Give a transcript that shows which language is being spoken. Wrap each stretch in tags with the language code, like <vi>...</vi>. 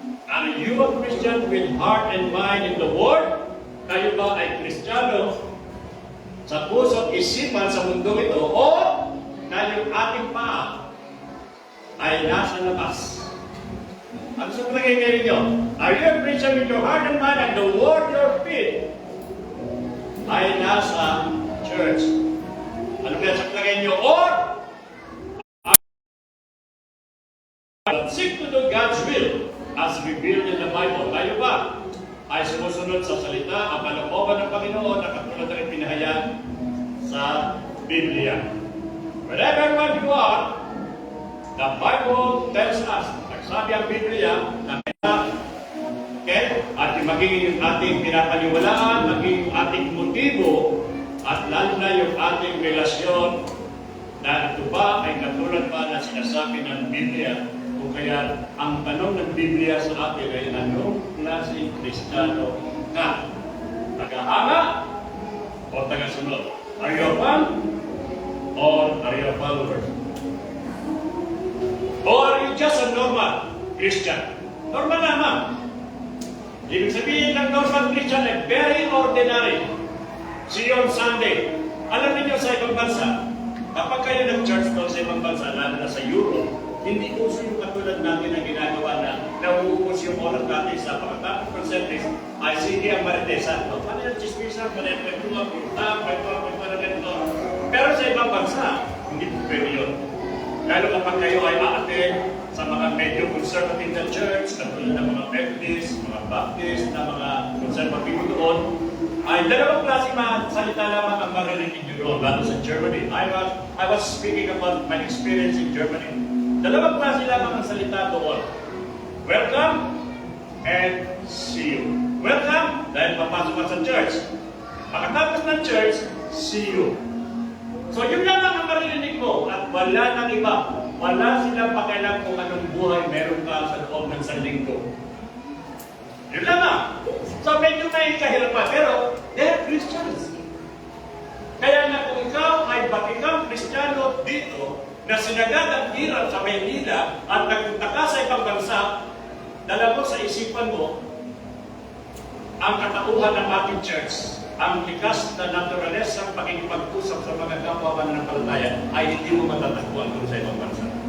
<en>Are you a Christian with heart and mind in the Word?</en> <tl>Kayo ba ay Kristiyano sa puso't isipan sa mundo ito? O na yung ating paa ay nasa labas? Ano sa palagay ninyo?</tl> <en>Are you a Christian with your heart and mind and the Word your feet</en> <tl>ay nasa</tl> <en>church?</en> <tl>Ano kaya sa palagay ninyo?</tl> <en>Or seek to do God's will as revealed in the Bible.</en> <tl>Tayo ba ay sumusunod sa salita ang kalooban ng Panginoon na katulad ng ipinahayag sa Biblia?</tl> <en>Wherever you are, the Bible tells us,</en> <tl>nagsabi ang Biblia na okay, at maging yung ating pinapaniwalaan, maging ating motibo, at lalo na yung ating relasyon na ito ba ay katulad ba na sinasabi ng Biblia? O kaya ang tanong ng Biblia sa atin ay anong klaseng Kristiyano ka? Tagahanga o tagasunod?</tl> <en>Are you a fan or are you a follower? Or are you just a normal Christian?</en> <tl>Normal naman. Ibig sabihin ng normal Christian ay</tl> <en>very ordinary. See you on Sunday.</en> <tl>Alam niyo sa ibang bansa, kapag kayo nag-church doon sa ibang bansa, lalo na sa Europe, hindi uso yung katulad natin na ginagawa na nauubos yung oras natin sa pagkatapos ng service ay sige ang maritesa. O, paano yung chismisa? Paano yung pagtuwa? Ganito. Pero sa ibang bansa, hindi po pwede yun. Lalo kapag kayo ay aatin sa mga medyo conservative na church, katulad ng mga Methodist, mga Baptist, na mga sa pagbigo doon, ay dalawang klase mga salita lamang ang maririnig nyo doon, lalo sa Germany.</tl> <en>I was speaking about my experience in Germany.</en> <tl>Dalawang klase lamang ang salita doon.</tl> <en>Welcome and see you. Welcome,</en> <tl>dahil papasok ka sa</tl> <en>church.</en> <tl>Pagkatapos ng</tl> <en>church, see you.</en> <tl>So yun lamang ang maririnig mo at wala nang iba. Wala silang pakialam kung anong buhay meron ka sa loob ng linggo. Yun lamang. So medyo may kahirapan, pero</tl> <en>they're Christians.</en> <tl>Kaya na kung ikaw ay batikang Kristiyano dito, na sinagad ang hirap sa Maynila at nagpunta ka sa ibang bansa, dala mo sa isipan mo ang katauhan ng ating church, ang likas na naturalesa ng pakikipag-usap sa mga kapwa mananampalataya ay hindi mo matatagpuan doon sa ibang bansa.</tl>